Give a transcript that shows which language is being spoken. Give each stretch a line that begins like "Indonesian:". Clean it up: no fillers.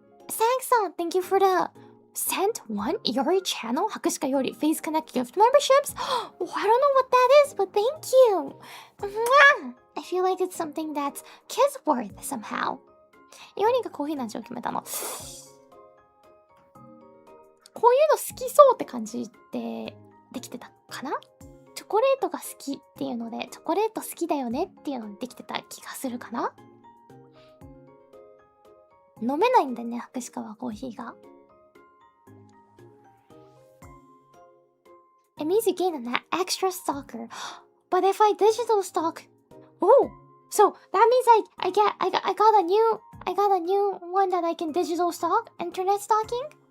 English: Sang-san, thank you for the sent one Iori channel Hakushika Iori Face Connect gift memberships. Oh, I don't know what that is, but thank you. Mwah! I feel like it's something that's kiss worth somehow.
Japanese: Iori がコーヒーの味を決めたの。こういうの好きそうって感じでできてたかな？チョコレートが好きっていうので、チョコレート好きだよねっていうのでできてた気がするかな？飲めないんだね、博士はコーヒーが。
English: It means you gain an extra stalker. But if I digital stalk... Oh! So that means I got a new one that I can digital stalk? Internet stalking?